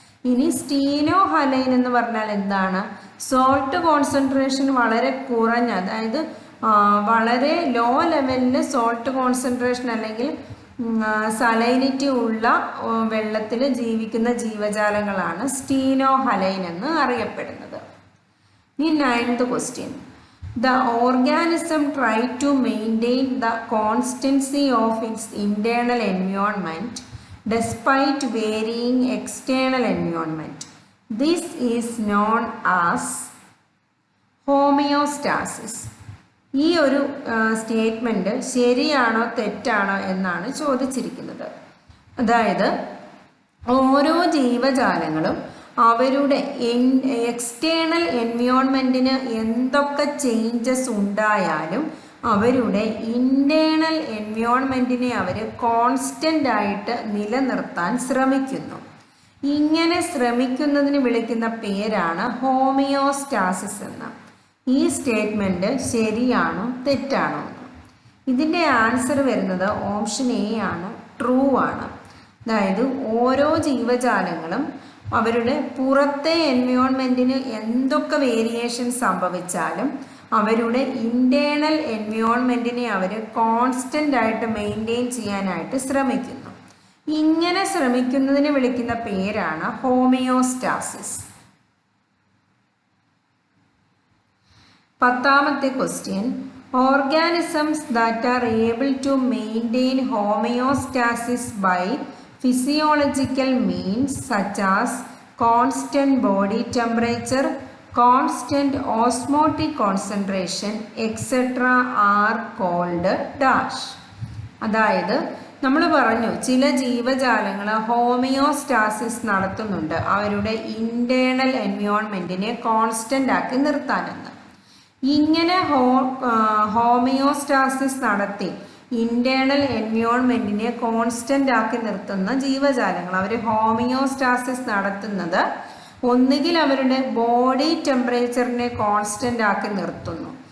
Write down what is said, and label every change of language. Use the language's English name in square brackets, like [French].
[Malayalam] ഇനി സ്റ്റീനോ ഹലൈൻ എന്ന് പറഞ്ഞാൽ എന്താണ്? സോൾട്ട് കോൺസെൻട്രേഷൻ വളരെ കുറഞ്ഞ, അതായത് വളരെ ലോ ലെവലിൽ സോൾട്ട് കോൺസെൻട്രേഷൻ അല്ലെങ്കിൽ സലൈനിറ്റി ഉള്ള വെള്ളത്തിൽ ജീവിക്കുന്ന ജീവജാലങ്ങളാണ് സ്റ്റീനോ ഹലൈൻ എന്ന് അറിയപ്പെടുന്നത്. [English] ഈ 9th question, the organism try to maintain the constancy of its internal environment despite varying external environment. This is known as homeostasis. [Malayalam] ഈ ഒരു സ്റ്റേറ്റ്മെൻറ്റ് ശരിയാണോ തെറ്റാണോ എന്നാണ് ചോദിച്ചിരിക്കുന്നത്. അതായത് ഓരോ ജീവജാലങ്ങളും അവരുടെ എക്സ്റ്റേണൽ എൻവയോൺമെൻറ്റിന് എന്തൊക്കെ ചേഞ്ചസ് ഉണ്ടായാലും അവരുടെ ഇൻറ്റേർണൽ എൻവയോൺമെൻറ്റിനെ അവർ കോൺസ്റ്റൻ്റ് ആയിട്ട് നിലനിർത്താൻ ശ്രമിക്കുന്നു. ഇങ്ങനെ ശ്രമിക്കുന്നതിന് വിളിക്കുന്ന പേരാണ് ഹോമിയോസ്റ്റാസിസ് എന്ന്. ഈ സ്റ്റേറ്റ്മെൻറ്റ് ശരിയാണോ തെറ്റാണോ എന്ന്. ഇതിൻ്റെ ആൻസർ വരുന്നത് ഓപ്ഷൻ എ ആണ്, ട്രൂ ആണ്. അതായത് ഓരോ ജീവജാലങ്ങളും അവരുടെ പുറത്തെ എൻവയോൺമെൻറ്റിന് എന്തൊക്കെ വേരിയേഷൻ സംഭവിച്ചാലും അവരുടെ ഇൻറ്റേർണൽ എൻവയോൺമെൻറ്റിനെ അവർ കോൺസ്റ്റൻ്റ് ആയിട്ട് മെയിൻറ്റെയിൻ ചെയ്യാനായിട്ട് ശ്രമിക്കുന്നു. ഇങ്ങനെ ശ്രമിക്കുന്നതിന് വിളിക്കുന്ന പേരാണ് homeostasis. [English] 10ാമത്തെ question, organisms that are able to maintain homeostasis by physiological means such as constant body temperature, constant osmotic concentration, etc. are called dash. [Malayalam] അതായത് നമ്മൾ പറഞ്ഞു ചില ജീവജാലങ്ങൾ ഹോമിയോസ്റ്റാസിസ് നടത്തുന്നുണ്ട് അവരുടെ ഇൻറ്റേർണൽ എൻവയോൺമെൻറ്റിനെ കോൺസ്റ്റൻ്റ് ആക്കി നിർത്താനെന്ന്. ഇങ്ങനെ ഹോമിയോസ്റ്റാസിസ് നടത്തി ഇൻറ്റേർണൽ എൻവയോൺമെൻറ്റിനെ കോൺസ്റ്റൻ്റ് ആക്കി നിർത്തുന്ന ജീവജാലങ്ങൾ അവർ ഹോമിയോസ്റ്റാസിസ് നടത്തുന്നത് ഒന്നുകിൽ അവരുടെ ബോഡി ടെമ്പറേച്ചറിനെ കോൺസ്റ്റൻ്റ് ആക്കി നിർത്തുന്നു.